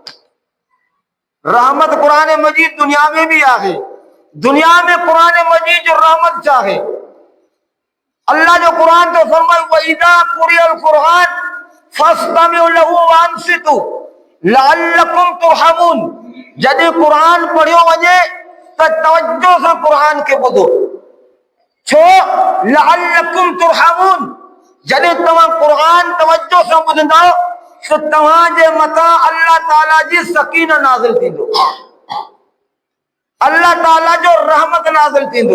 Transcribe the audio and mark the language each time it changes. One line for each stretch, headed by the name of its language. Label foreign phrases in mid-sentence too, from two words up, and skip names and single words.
Sindhi: रहमत कुरान मजीद दुनिया में भी आहे। दुनिया में कुरान मजीद जो रहमत चाहे, अल्लाह जो कुरान तो फरमाए
Arabic: وإذا قرئ القرآن فاستمعوا له وأنصتوا لعلكم ترحمون.
Sindhi: जॾहिं कुरान पढ़ियो वञे त तवज्जो सां कुरान खे ॿुधो।
Arabic: छो? لعلكم ترحمون.
Sindhi: जॾहिं तव्हां कुरान तवज्जो सां ॿुधंदो तो तव्हांजे मथां अल्लाह ताला जी सकीना नाज़िल थींदो, अल्लाह ताला जो रहमत नाज़िल थींदो।